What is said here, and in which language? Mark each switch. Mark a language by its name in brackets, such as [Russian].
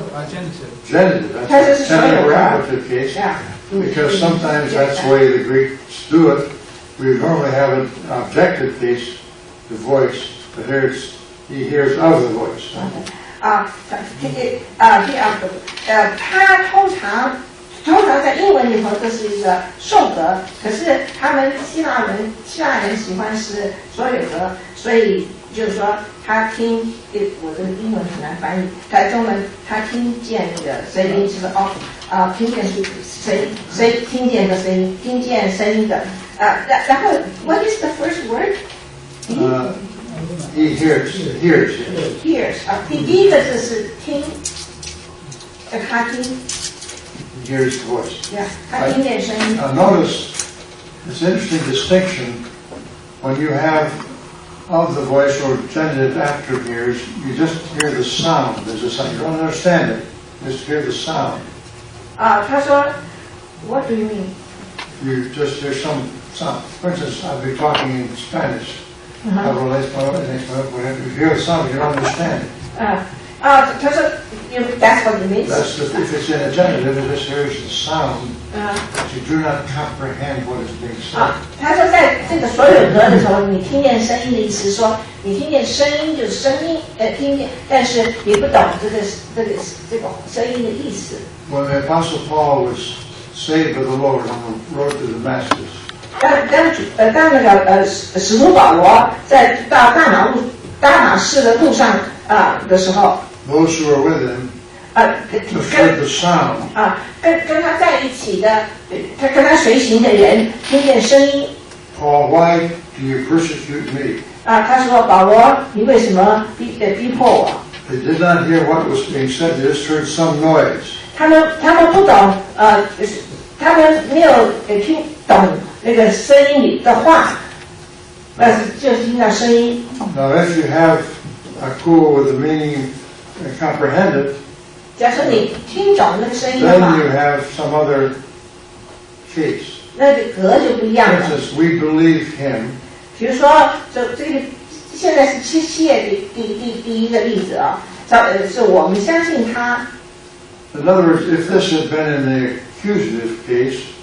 [English] Genitive. Genitive. That's Has a a genitive or soil. active case. Yeah. Because sometimes that's the way the Greeks do it. We normally have an objective case, the voice, but here it's, he hears of the voice. [Chinese] 第二个，他通常在英文里头这是一个受格，可是他们希腊人喜欢是所有格，所以就是说他听，我的英文很难翻译，在中文他听见那个声音就是听见谁听见的声音，听见声音的，然后 [English] what is the first word？ He hears. hears [Chinese] 第一个字是听，他听。 [English] He hears the voice. [Chinese] 他听见声音。 [English] Notice this interesting distinction when you have of the voice or genitive after hears, you just hear the sound. There's a sound. You don't understand it. You just hear the sound. [Chinese] 他说 [English] What do you mean? You just hear some sound. For instance, I'll be talking in Spanish. [Spanish] Hablo español, [English] whatever. You hear the sound, you don't understand it. [Chinese] 他说 [English] That's what it means. That's just, if it's in a genitive, it just hears the sound, but you do not comprehend what is being said. [Chinese] 他说在这个所有格的时候，你听见声音的意思是说，你听见声音就是声音，听见，但是你不懂这个声音的意思。 [English] When the Apostle Paul was saved by the Lord on the road to Damascus, [Chinese] 当那个使徒保罗在到大马士的路上的时候， [English] those who were with him just heard the sound. [Chinese] 跟他在一起的，他跟他随行的人听见声音。 [English] Paul, why do you persecute me? [Chinese] 他说保罗，你为什么逼迫我？ [English] They did not hear what was being said, they just heard some noise. [Chinese] 他们不懂，他们没有听懂那个声音里的话，就是听到声音。 [English] Now if you have a cool with the meaning comprehended, [Chinese] 假设你听懂那个声音的话 [English] then you，have some other case. [Chinese] 那个格就不一样 [English] For [Chinese] 了。 [English] instance, we believe him. [Chinese] 比如说，这个现在是七页第一个例子啊，是我们相信他。 [English] In other words, if this had been in the accusative case,